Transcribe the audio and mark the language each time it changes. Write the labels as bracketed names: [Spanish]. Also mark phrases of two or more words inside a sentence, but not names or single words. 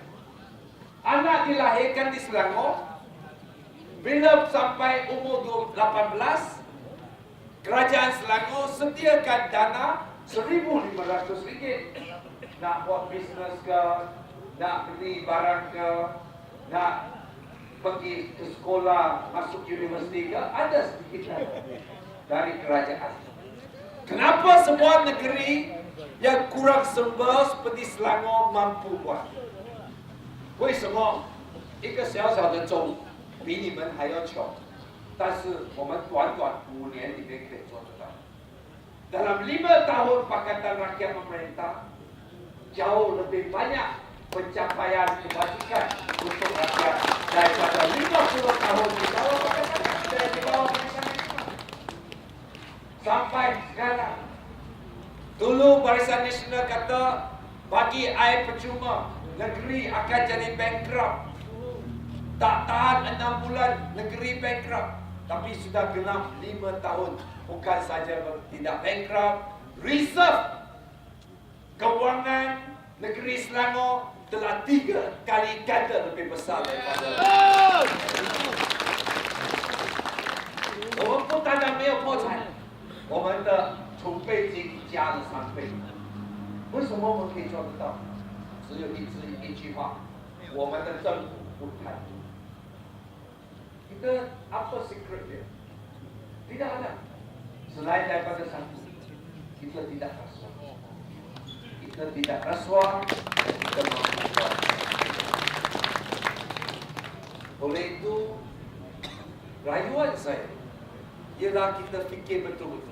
[Malay] Anak dilahirkan di Selangor, bila sampai umur 18, kerajaan Selangor sediakan dana RM1,500 nak buat bisnes ke, nak beli barang ke, nak pergi ke sekolah, masuk universiti ke, ada sedikit dari kerajaan. Kenapa sebuah negeri yang kurang sumber seperti Selangor mampu buat? [Chinese] 为什么一个小小的州比你们还要穷，但是我们短短5年里面可以做得到。 [Malay] Dalam 5 tahun Pakatan Rakyat memerintah, jauh lebih banyak pencapaian kebajikan untuk rakyat daripada 50 tahun di bawah Pakatan Rakyat, di bawah Barisan Nasional. Sampai sekarang, dulu Barisan Nasional kata bagi air percuma, negeri akan jadi bankrupt. Tak tahan 6 bulan, negeri bankrupt. Tapi sudah genap 5 tahun. Bukan saja tidak bankrupt, reserve kewangan negeri Selangor telah 3 kali ganda lebih besar daripada. [Chinese] 我们不单单没有破产，我们的储备金加了3倍。为什么我们可以做得到？只有一句话，我们的政府不贪污。 [Malay] Kita apa secret dia? Tidak ada. Selain daripada satu, kita tidak rasuah. Kita tidak rasuah, kita mampu. Oleh itu, rayuan saya ialah kita fikir betul-betul.